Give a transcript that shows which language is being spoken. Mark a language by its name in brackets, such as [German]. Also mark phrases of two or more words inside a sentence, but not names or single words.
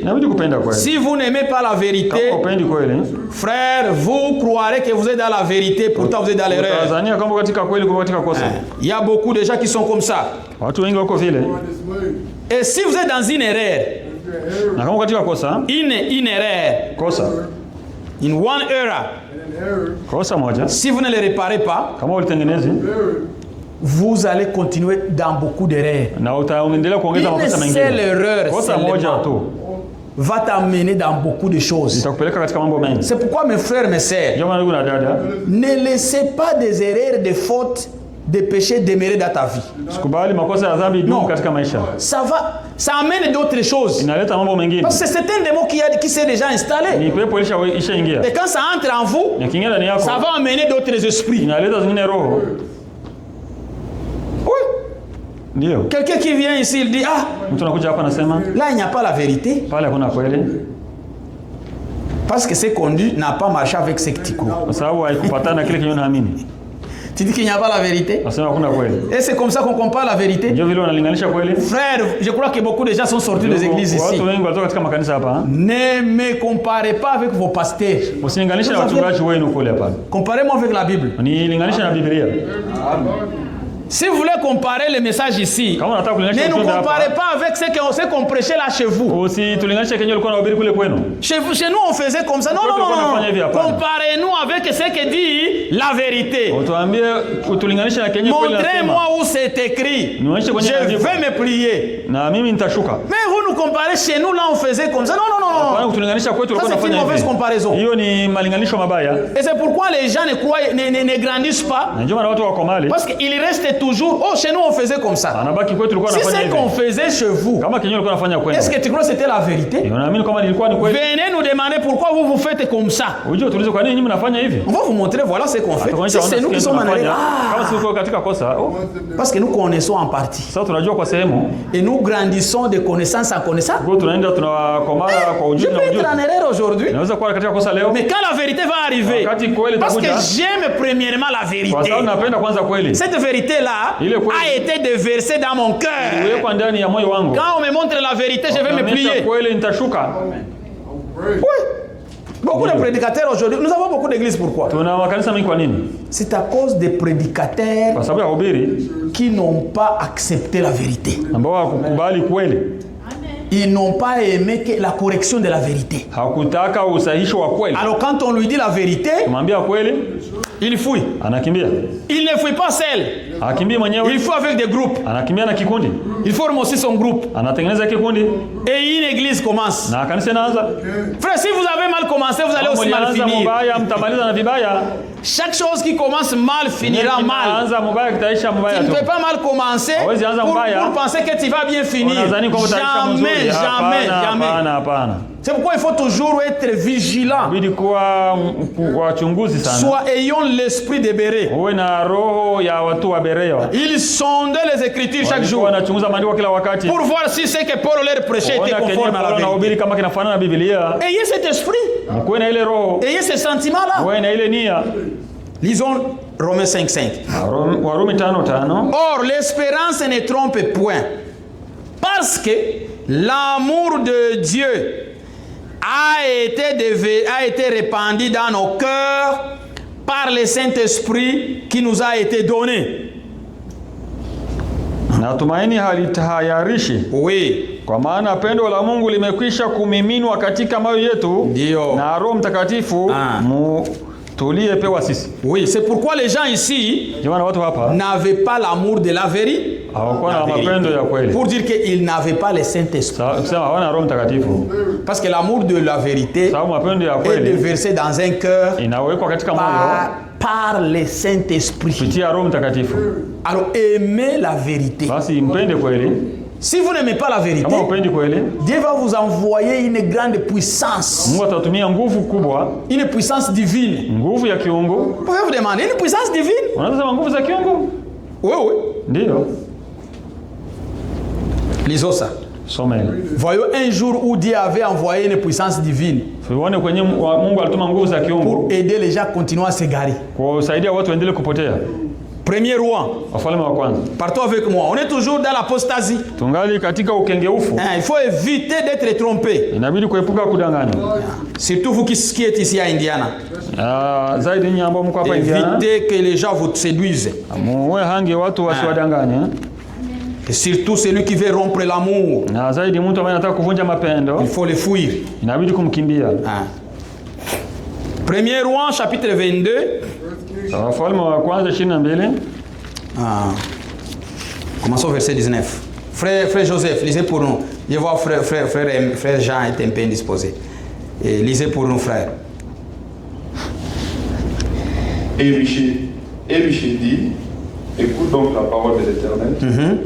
[French] Si vous n'aimez pas la vérité, frère, vous croirez que vous êtes dans la vérité, pourtant vous êtes dans l'erreur. Il y a beaucoup de gens qui sont comme ça. Et si vous êtes dans une erreur, [English] In one error. [Swahili] Kosa moja. [French] Si vous ne le réparez pas, [Swahili] Kama ulitengenezi, [French] vous allez continuer dans beaucoup d'erreurs. [Swahili] na utaendelea kuongeza makosa [French] Une [Swahili] mengine. [French] seule erreur [Swahili] Kosa moja tu [French] va t'amener dans beaucoup de choses. [Swahili] itakupeleka katika mambo mengi. [French] C'est pourquoi mes frères, mes sœurs, [Swahili] Ndio maana ndugu na dada, [French] ne laissez pas des erreurs, des fautes, des péchés demeurer dans ta vie. [Swahili] sikubali makosa ya dhambi idumu katika maisha. [French] Ça amène d'autres choses. [Swahili] Inaleta mambo mengine. [French] Parce que c'est un démon qui s'est déjà installé. [Swahili] Ni pepo ishaingia. [French] Et quand ça entre en vous, [Swahili] Yakiingia ndani yako, [French] ça va amener d'autres esprits. [Swahili] inaleta zingine roho. [French] Oui. [Swahili] Ndio. [French] Quelqu'un qui vient ici, il dit, ah, [Swahili] Mtu anakuja hapa anasema, [French] là il n'y a pas la vérité. [Swahili] pale hakuna kweli. [French] Parce que ce qu'on dit n'a pas marché avec ce que tu crois. [Swahili] Kwa sababu haikupatana na kile kinyo naamini. [French] Tu dis qu'il n'y a pas la vérité. [Swahili] Nasema hakuna kweli. [French] Et c'est comme ça qu'on compare la vérité. [Swahili] Ndio vile wanalinganisha kweli. [French] Frère, je crois que beaucoup de gens sont sortis des églises ici. [Swahili] Watu wengi walitoka katika makanisa hapa. [French] Ne me comparez pas avec vos pasteurs. [Swahili] Usilinganishe na wachungaji wenu kule hapa. [French] Comparez-moi avec la Bible. [Swahili] Nilinganishe na Biblia. [French] Si vous voulez comparer les messages ici, [Swahili] Kama unataka kulinganisha [French] ne nous [Swahili] ujumbe [French] comparez [Swahili] hapa, [French] pas avec ce qu'on prêchait là chez vous. [Swahili] usitulinganishe kenye ulikuwa unahubiri kule kwenu. [French] Chez nous, on faisait comme ça. Non, non, non, non. Comparez-nous avec ce que dit la vérité. [Swahili] Utuambie, utulinganishe na kenye kweli nasema. [French] Montrez-moi où c'est écrit. [Swahili] Nionyeshe kwenye [French] Je [Swahili] andiko. [French] vais me plier. [Swahili] Na mimi nitashuka. [French] Mais vous nous comparez chez nous, là, on faisait comme ça. Non, non, non, [Swahili] Bwana [French] non. [Swahili] kutulinganisha kwetu [French] Ça, [Swahili] ulikuwa [French] c'est une [Swahili] unafanya [French] mauvaise [Swahili] hivi. [French] comparaison. [Swahili] Hiyo ni malinganisho mabaya. [French] Et c'est pourquoi les gens ne grandissent pas. [Swahili] Na ndio maana watu wako mali. [French] Parce qu'ils restent toujours. Oh, chez nous, on faisait comme ça. [Swahili] Anabaki kwetu ulikuwa [French] Si [Swahili] unafanya [French] c'est [Swahili] hivi. [French] qu'on faisait chez vous, [Swahili] Kama kenye ulikuwa unafanya kwenu. [French] est-ce que tu crois que c'était la vérité? [Swahili] Unaamini kama nilikuwa ni kweli? [French] Venez nous demander pourquoi vous vous faites comme ça. [Swahili] Unajua tulizo kwa nini nyinyi mnafanya hivi? [French] On va vous montrer, voilà ce qu'on fait. Si c'est nous qui sommes en erreur. [Swahili] Kama sisi tuko katika kosa. [French] Parce que nous connaissons en partie. [Swahili] Sasa tunajua kwa sehemu. [French] Et nous grandissons de connaissance en connaissance. [Swahili] Kwa tunaenda tunakomana kwa [French] Je [Swahili] ujuzi na [French] peux [Swahili] ujuzi. [French] être en erreur aujourd'hui. [Swahili] Naweza kuwa katika kosa leo. [French] Mais quand la vérité va arriver, [Swahili] Wakati kweli [French] parce que [Swahili] itakuja. [French] j'aime premièrement la [Swahili] Kwa [French] vérité. [Swahili] sababu napenda kwanza kweli. [French] Cette vérité-là Il est quoi? a été déversée dans mon cœur. [Swahili] Iwekwa ndani ya moyo wangu. [French] Quand on me montre la vérité, je vais me plier. [Swahili] Kweli nitashuka. [French] Oui. Beaucoup de prédicateurs aujourd'hui, nous avons beaucoup d'églises, pourquoi? [Swahili] Tuna makanisa mengi kwa nini? [French] C'est à cause des prédicateurs [Swahili] Kwa sababu ya hubiri [French] qui n'ont pas accepté la vérité. [Swahili] ambao hawakukubali kweli. [French] Ils n'ont pas aimé que la correction de la vérité. [Swahili] Hakutaka usahihisho wa kweli. [French] Alors quand on lui dit la vérité, [Swahili] Kumwambia kweli, [French] il fuit. [Swahili] anakimbia. [French] Il ne fuit pas seul. [Swahili] Hakimbia mwenyewe. [French] Il fuit avec des groupes. [Swahili] Anakimbia na kikundi. [French] Il forme aussi son groupe. [Swahili] Anatengeneza kikundi [French] Et une église commence. [Swahili] na kanisa inaanza. [French] Frère, si vous avez mal commencé, vous allez aussi mal [Swahili] Mlianza [French] finir. [Swahili] mubaya, mtamaliza na vibaya. [French] Chaque chose qui commence mal finira mal. [Swahili] Anza mubaya kitaisha mubaya [French] Tu ne [Swahili] tu. [French] peux pas mal commencer [Swahili] Hawezi anza [French] pour [Swahili] mbaya. [French] penser que tu vas bien finir. [Swahili] Unadhani kwamba utaisha mzuri. [French] Jamais, jamais, jamais. [Swahili] Hapana. [French] C'est pourquoi il faut toujours être vigilant. [Swahili] Bidi kuwa wachunguzi sana. [French] Soit ayons l'esprit de Béré. [Swahili] Uwe na roho ya watu wa Berea. [French] Ils sondaient les Écritures chaque jour [Swahili] Wanachunguza maandiko kila wakati. [French] pour voir si ce que Paul leur prêchait était [Swahili] Kuona kenye [French] conforme à la [Swahili] Paulo [French] vérité. [Swahili] anahubiri kama kinafanana na Biblia. [French] Ayez cet esprit, [Swahili] Kuwe na ile roho. [French] ayez ce sentiment-là. [Swahili] Kuwe na ile nia. [French] Lisons Romains 5:5. [Swahili] Warumi 5:5. [French] Or, l'espérance ne trompe point, parce que l'amour de Dieu a été répandu dans nos cœurs par le Saint-Esprit qui nous a été donné. [Swahili] Na tumaini halitahayarishi. [French] Oui. [Swahili] Kwa maana pendo la Mungu limekwisha kumiminwa katika moyo yetu. Ndio. Na Roho Mtakatifu tuliyepewa sisi. [French] Oui, c'est pourquoi les gens ici [Swahili] Jamani watu hapa [French] n'avaient pas l'amour de la vérité. [Swahili] hawakuwa na mapendo ya kweli. [French] Pour dire qu'ils n'avaient pas le Saint-Esprit. [Swahili] Kusema hawana Roho Mtakatifu. [French] Parce que l'amour de la vérité [Swahili] Sababu mapendo ya [French] est [Swahili] kweli [French] déversé dans un cœur [Swahili] inawekwa katika moyo [French] par le Saint-Esprit. [Swahili] kupitia Roho Mtakatifu. [French] Alors aimez la vérité. [Swahili] Basi mpende kweli. [French] Si vous n'aimez pas la vérité, [Swahili] Kama upendi kweli, [French] Dieu va vous envoyer une grande puissance. [Swahili] Mungu atatumia nguvu kubwa, [French] Une puissance divine. [Swahili] nguvu ya kiungu. [French] Vous pouvez vous demander, une puissance divine? [Swahili] Unaweza sema nguvu za kiungu? [French] Oui, oui. [Swahili] Ndio. [French] Lisons ça. [Swahili] Someni. [French] Voyons un jour où Dieu avait envoyé une puissance divine [Swahili] Tuone kwenye Mungu alituma nguvu za kiungu [French] pour aider les gens à continuer à s'égarer. [Swahili] kusaidia watu waendelee kupotea. [French] Premier roi. [Swahili] Wafalme wa kwanza. [French] Partons avec moi. On est toujours dans l'apostasie. [Swahili] Tungali katika ukengeufu. [French] Il faut éviter d'être trompé. [Swahili] Inabidi kuepuka kudanganywa. [French] Surtout vous qui êtes ici à Indiana. [Swahili] Zaidi nyinyi ambao mko hapa Indiana. [French] Évitez que les gens vous séduisent. [Swahili] Muwe hange watu wasiwadanganye. [French] Et surtout celui qui veut rompre l'amour. [Swahili] Na zaidi mtu ambaye anataka kuvunja mapendo. [French] Il faut le fuir. [Swahili] Inabidi kumkimbia. [French] 1er Roi chapitre 22. [Swahili] Wafalme wa kwanza 22. [French] Commençons au verset 19. Frère Joseph, lisez pour nous. Je vois frère Jean est un peu indisposé. Et lisez pour nous, frère. Et Michée dit, écoute donc la parole de l'Éternel.